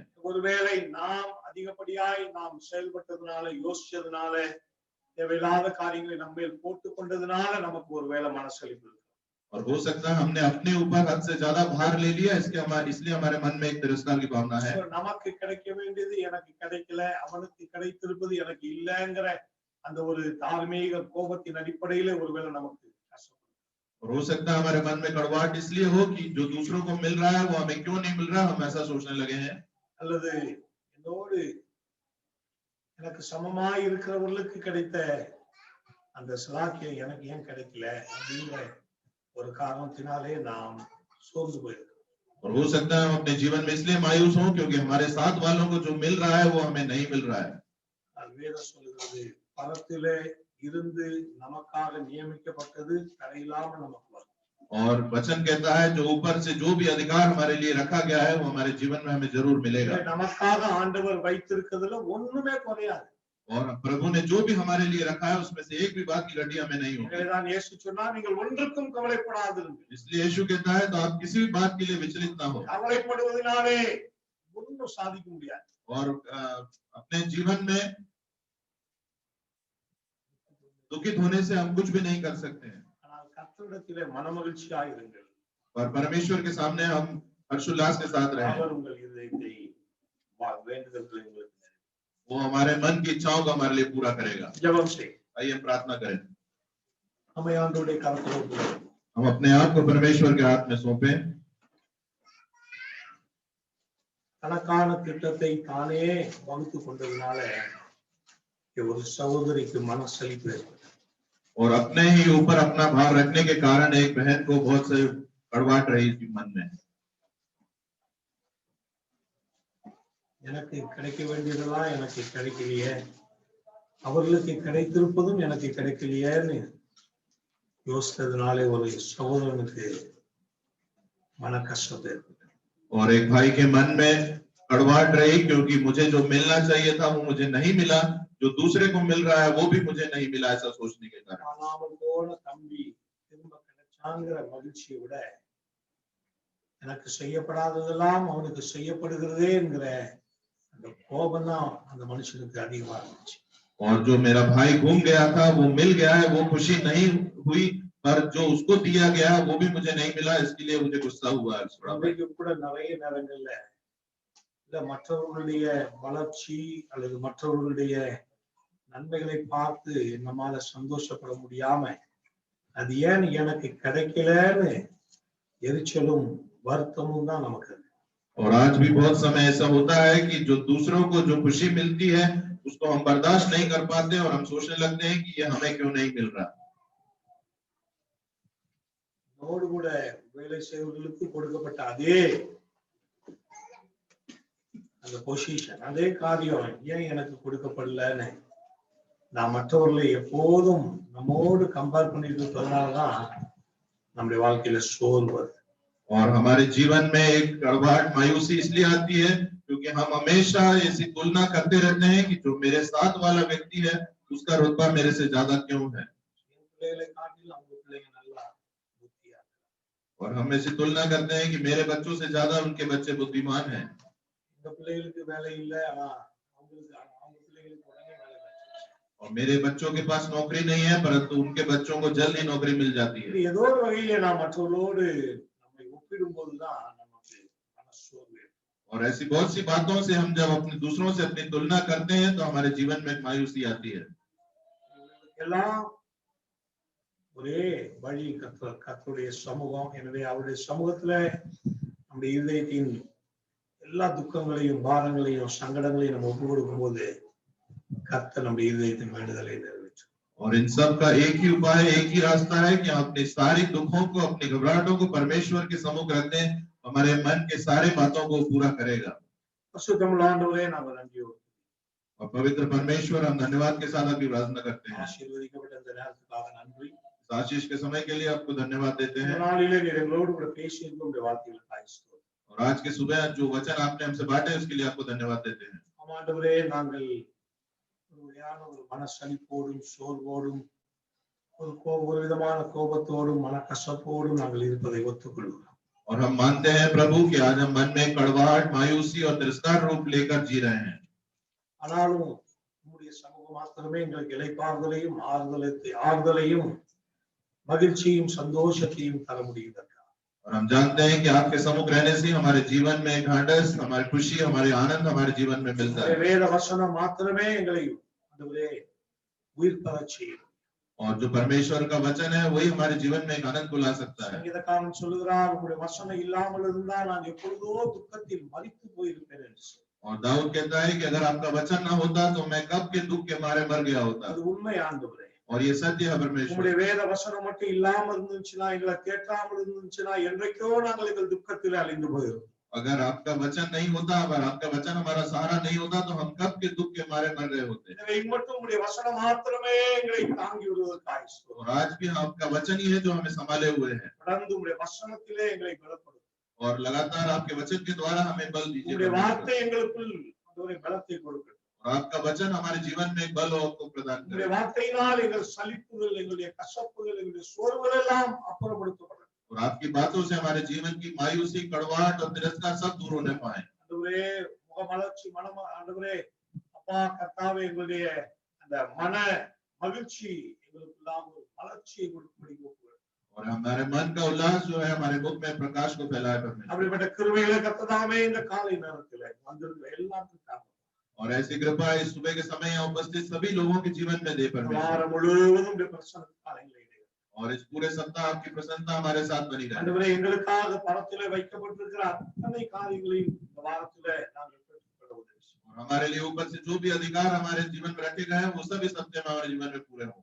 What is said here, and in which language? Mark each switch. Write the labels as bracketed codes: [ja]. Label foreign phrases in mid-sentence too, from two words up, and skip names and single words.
[ta] ஒருவேளை நாம் அதிகப்படியாய் நாம் செயல்பட்டதுனால, யோசிச்சதுனால, தேவையில்லாத காரியங்களை நம்ம மேல் போட்டுக் கொண்டதுனால நமக்கு ஒருவேளை மனசலிப்பு இருக்கு. [hi] और हो सकता है हमने अपने ऊपर हद से ज्यादा भार ले लिया, इसलिए हमारे मन में एक तिरस्कार की भावना है। [ta] நமக்கு கிடைக்க வேண்டியது எனக்கு கிடைக்கல, அவனுக்கு கிடைத்திருப்பது எனக்கு இல்லைங்கிற அந்த ஒரு தார்மீக கோபத்தின் அடிப்படையில ஒருவேளை நமக்கு கஷ்டம். [hi] और हो सकता है हमारे मन में कड़वाहट इसलिए हो कि जो दूसरों को मिल रहा है वो हमें क्यों नहीं मिल रहा, हम ऐसा सोचने लगे हैं। [ta] அல்லது என்னோடு எனக்கு சமமாய் இருக்கிறவர்களுக்கு கிடைத்த அந்த சிலாக்கியம் எனக்கு ஏன் கிடைக்கல அப்படிங்கிற ஒரு காரணத்தினாலே நாம் சோர்ந்து போயிருக்கோம். [hi] और हो सकता है हम अपने जीवन में इसलिए मायूस हों क्योंकि हमारे साथ वालों को जो मिल रहा है वो हमें नहीं मिल रहा है। [ta] வேதம் சொல்கிறது, பரத்திலே இருந்து நமக்காக நியமிக்கப்பட்டது தடையில்லாம நமக்கு வரும். [hi] और वचन कहता है जो ऊपर से जो भी अधिकार हमारे लिए रखा गया है वो हमारे जीवन में हमें जरूर मिलेगा। [ta] நமக்காக ஆண்டவர் வைத்திருக்கிறதுல ஒண்ணுமே குறையாது। [hi] और प्रभु ने जो भी हमारे लिए रखा है उसमें से एक भी बात की गड्डी हमें नहीं होगी। [ta] எனவேதான் இயேசு சொன்னார், நீங்கள் ஒன்றுக்கும் கவலைப்படாதிருங்கள். [hi] इसलिए यीशु कहता है तो आप किसी भी बात के लिए विचलित ना हो [ta] கவலைப்படுவதனாலே ஒன்றும் சாதிக்க முடியாது. [hi] और अपने जीवन में दुखित होने से हम कुछ भी नहीं कर सकते हैं। [ta] ஆனால் கர்த்தரிடத்திலே மனமகிழ்ச்சியாய் இருங்கள். [hi] और परमेश्वर के सामने हम हर्षोल्लास के साथ रहें। [ta] அவர் உங்கள் இதயத்தை வேண்டுதல்களை உங்களுக்கு [hi] वो हमारे मन की इच्छाओं को हमारे लिए पूरा करेगा। [ta] ஜெபம் செய். [hi] आइए हम प्रार्थना करें। [ta] நம்மை ஆண்டவருடைய கரத்தில் ஒப்புக்கொடுப்போம். [hi] हम अपने आप को परमेश्वर के हाथ में सौंपे। [ta] தனக்கான திட்டத்தை தானே வகுத்து கொண்டதுனால ஒரு சகோதரிக்கு மனசலிப்பு ஏற்பட்டது. [hi] और अपने ही ऊपर अपना भार रखने के कारण एक बहन को बहुत से कड़वाहट रही थी मन में। [ta] எனக்கு கிடைக்க வேண்டியதெல்லாம் எனக்கு கிடைக்கலையே, அவர்களுக்கு கிடைத்திருப்பதும் எனக்கு கிடைக்கலையேன்னு யோசித்ததுனாலே ஒரு சகோதரனுக்கு மன கஷ்டத்தை ஏற்பட்டது. [hi] और एक भाई के मन में कड़वाहट रही क्योंकि मुझे जो मिलना चाहिए था वो मुझे नहीं मिला, जो दूसरे को मिल रहा है वो भी मुझे नहीं मिला, ऐसा सोचने के कारण। [ta] காணாமல் போன தம்பி திரும்ப கிடைச்சாங்கிற மகிழ்ச்சியை விட எனக்கு செய்யப்படாததெல்லாம் அவனுக்கு செய்யப்படுகிறதே என்கிற அந்த கோபம் தான் அந்த மனுஷனுக்கு அதிகமா இருந்துச்சு. [hi] और जो मेरा भाई घूम गया था वो मिल गया है, वो खुशी नहीं हुई, पर जो उसको दिया गया वो भी मुझे नहीं मिला, इसके लिए मुझे गुस्सा हुआ। [ta] இன்றைக்கு கூட நிறைய நேரங்கள்ல இல்ல மற்றவர்களுடைய வளர்ச்சி அல்லது மற்றவர்களுடைய நன்மைகளை பார்த்து நம்மால சந்தோஷப்பட முடியாம அது ஏன் எனக்கு கிடைக்கலன்னு எரிச்சலும் வருத்தமும் தான் நமக்கு। [hi] और आज भी बहुत समय ऐसा होता है कि जो दूसरों को जो खुशी मिलती है उसको हम बर्दाश्त नहीं कर पाते और हम सोचने लगते हैं कि ये हमें क्यों नहीं मिल रहा। [ta] நோடு கூட வேலை செய்வர்களுக்கு கொடுக்கப்பட்ட அதே அந்த பொசிஷன் அதே காரியம் ஏன் எனக்கு கொடுக்கப்படலன்னு நான் மற்றவர்களை எப்போதும் நம்மோடு கம்பேர் பண்ணிட்டு இருப்பதனாலதான் நம்முடைய வாழ்க்கையில சோர்வு வருது। [hi] और हमारे जीवन में एक कड़वाहट मायूसी इसलिए आती है क्योंकि हम हमेशा ऐसी तुलना करते रहते हैं कि जो मेरे साथ वाला व्यक्ति है उसका रुतबा मेरे से ज्यादा क्यों है। और हम ऐसी तुलना करते हैं कि मेरे बच्चों से ज्यादा उनके बच्चे बुद्धिमान हैं। और मेरे बच्चों के पास नौकरी नहीं है परंतु उनके बच्चों को जल्द ही नौकरी मिल जाती है। और ऐसी बहुत सी बातों से हम जब अपने दूसरों से अपनी तुलना करते हैं तो हमारे जीवन में मायूसी आती है। [ta] ஒரே வழி கர்த்தருடைய சமூகம்। எனவே அவருடைய சமூகத்துல நம்முடைய இதயத்தின் எல்லா துக்கங்களையும் பாரங்களையும் சங்கடங்களையும் நம்ம ஒப்பு கொடுக்கும் போது கர்த்தர் நம்முடைய இதயத்தின் வேண்டுதலை நிறைவேற்றும்। [hi] और इन सब का एक ही उपाय एक ही रास्ता है कि हम अपने सारी दुखों को अपनी घबराहटों को परमेश्वर के सम्मुख रख दें, हमारे मन के सारे बातों को पूरा करेगा। [ta] பரிசுத்தமுள்ள ஆண்டவரே நாம நன்றியோடு [hi] और पवित्र परमेश्वर हम धन्यवाद के साथ आपकी प्रार्थना करते हैं। [ta] ஆசீர்வதிக்கப்பட்ட இந்த நேரத்துக்காக நன்றி। [hi] आशीष के समय के लिए आपको धन्यवाद देते हैं। [ta] நாளிலே நீர் எங்களோடு கூட பேசியிருக்கும் உம்முடைய வார்த்தைகளுக்காக ஸ்தோத்திரம்। [hi] और आज के सुबह जो वचन आपने हमसे बांटे उसके लिए आपको धन्यवाद देते हैं। [ta] ஆண்டவரே நாங்கள் ஒரு மனசலிப்போடும் சோர்வோடும் ஒரு விதமான கோபத்தோடும் மனக்கசப்போடும் நாங்கள் இருப்பதை ஒத்துக்கொள்கிறோம்। [hi] और हम मानते हैं प्रभु कि आज हम मन में कड़वाहट मायूसी और तिरस्कार रूप लेकर जी रहे हैं। [ta] ஆனாலும் உம்முடைய சமூகம் மாத்திரமே எங்களுக்கு இளைப்பாறுதலையும் ஆறுதலையும் மகிழ்ச்சியும் சந்தோஷத்தையும் தர முடியும்। [hi] और हम जानते हैं कि आपके सम्मुख रहने से हमारे जीवन में ढांढस, हमारी खुशी, हमारे आनंद हमारे जीवन में मिलता है। [ta] வேத வசனம் மாத்திரமே எங்களை ஆண்டவரே உயிர் பெறச் செய்யும்। [hi] और जो परमेश्वर का वचन है वही हमारे जीवन में एक आनंद को ला सकता है। [ta] சங்கீதக்காரன் சொல்கிறார், உம்முடைய வசனம் இல்லாமல் இருந்தால் நான் எப்பொழுதோ துக்கத்தில் மரித்து போயிருப்பேன் என்று। [hi] और दाऊद कहता है कि अगर आपका वचन ना होता तो मैं कब के दुख के मारे मर गया होता। [ta] அது உண்மை ஆண்டவரே। [hi] और ये सत्य है परमेश्वर। [ta] உம்முடைய வேத வசனம் மட்டும் இல்லாமல் இருந்துச்சுனா எங்களை கேட்காமல் இருந்துச்சுனா என்றைக்கோ நாங்கள் எங்கள் துக்கத்தில் அழிந்து போயிருப்போம்। [hi] अगर आपका वचन नहीं होता, अगर आपका वचन हमारा सहारा नहीं होता तो हम कब के दुख के मारे मर गए होते। [ta] எனவே இம்மட்டும் உம்முடைய வசனம் மாத்திரமே எங்களை தாங்கி வருவதற்காக ஸ்தோத்திரம்। [hi] और आज भी आपका वचन ही है जो हमें संभाले हुए है। [ta] தொடர்ந்து உம்முடைய வசனத்திலே எங்களை பலப்படுத்தும்। [hi] और लगातार आपके वचन के द्वारा हमें बल दीजिए। [ta] உம்முடைய வார்த்தை எங்களுக்குள் ஆண்டவரே பலத்தை கொடுக்கட்டும்। [hi] और और आपका वचन हमारे जीवन में एक बल और को प्रदान [ta] உங்களுடைய [hi] करे [ta] வார்த்தையினால் எங்கள் சலிப்புகள், எங்களுடைய கசப்புகள், எங்களுடைய சோர்வுகள் எல்லாம் அப்புறப்படுத்தப்படும். [hi] और आपकी बातों से हमारे जीवन की मायूसी, कड़वाहट और तिरस्कार सब दूर होने पाए। [ta] ஆண்டவரே, முகமலர்ச்சி, மனம், ஆண்டவரே அப்பா கர்த்தாவே, எங்களுடைய அந்த மன மகிழ்ச்சி எங்களுக்கெல்லாம் ஒரு மலர்ச்சியை கொடுக்கும்படி ஒப்புக்கொடுக்கிறோம். [hi] और हमारे मन का उल्लास जो है हमारे मुख में प्रकाश को फैलाए परमेश्वर। [ta] அப்படிப்பட்ட கிருபைகளை கர்த்தாவே இந்த காலை நேரத்தில் வந்திருக்கிற எல்லாருக்கும் காரணம். [hi] और ऐसी कृपा इस सुबह के समय यहाँ उपस्थित सभी लोगों के जीवन में दे परमेश्वर। [ta] வாரம் முழுவதும் உடைய பிரசன்னத்தால் எங்களை இடையே. [hi] और इस पूरे सप्ताह आपकी प्रसन्नता हमारे साथ बनी रहे। [ta] ஆண்டவரே, எங்களுக்காக பரத்திலே வைக்கப்பட்டிருக்கிற அத்தனை காரியங்களையும் இந்த வாரத்திலே நாங்கள் பெற்றுக்கொள்ள உதவி செய்யும். [hi] और हमारे लिए ऊपर से जो भी अधिकार हमारे जीवन में रखे गए हैं वो सब इस हफ्ते में हमारे जीवन में पूरे हों।